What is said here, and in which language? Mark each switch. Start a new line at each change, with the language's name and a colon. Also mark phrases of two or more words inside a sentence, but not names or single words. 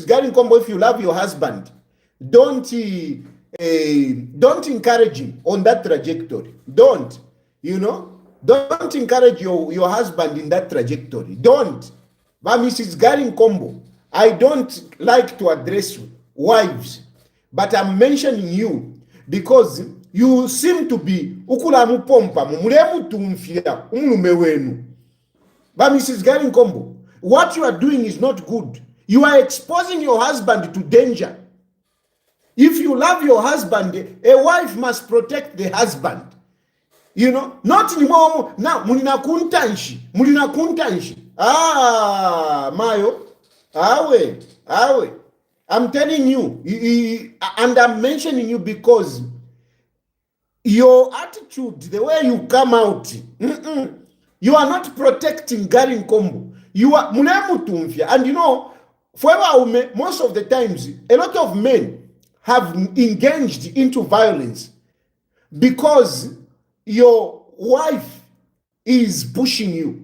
English: Garry Nkombo, if you love your husband, don't encourage him on that trajectory. Don't, you know, don't encourage your husband in that trajectory. Don't. But Mrs. Garry Nkombo, I don't like to address wives, but I'm mentioning you because you seem to be
Bemba: ukulamu pompa mumulemu tumfia umlume wenu.
English: But Mrs. Garry Nkombo, what you are doing is not good. You are exposing your husband to danger. If you love your husband, a wife must protect the husband. You know, not anymore. Now,
Bemba: mulina kuntanshi. Mayo, awe.
English: I'm telling you, and I'm mentioning you because your attitude, the way you come out, you are not protecting Garry Nkombo. You are
Bemba: mulemu tumfia.
English: And you know, forever, most of the times, a lot of men have engaged into violence because your wife is pushing you.